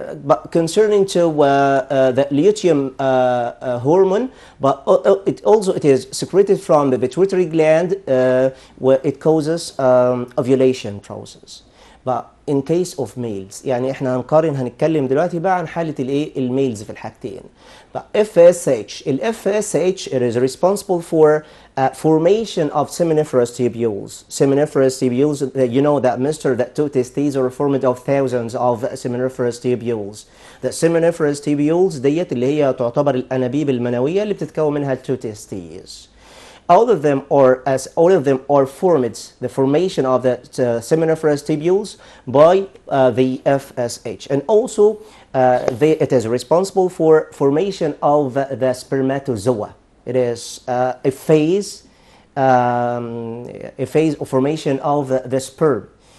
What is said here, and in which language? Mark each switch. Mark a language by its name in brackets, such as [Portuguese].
[English] But concerning to the luteum hormone, but it is secreted from the pituitary gland, where it causes ovulation process. But in case of males. [Arabic] يعني احنا هنتكلم دلوقتي بقى عن حالة الايه الميلز في الحاجتين. [English] FSH ال FSH it is responsible for formation of seminiferous tubules. Seminiferous tubules, you know that Mr. that two testes are formed of thousands of seminiferous tubules. The seminiferous tubules [Arabic] ديت اللي هي تعتبر الأنابيب المنوية اللي بتتكون منها two testes. [English] All of them are formed, the formation of the seminiferous tubules by the FSH, and also it is responsible for formation of the spermatozoa. It is a phase of formation of the sperm.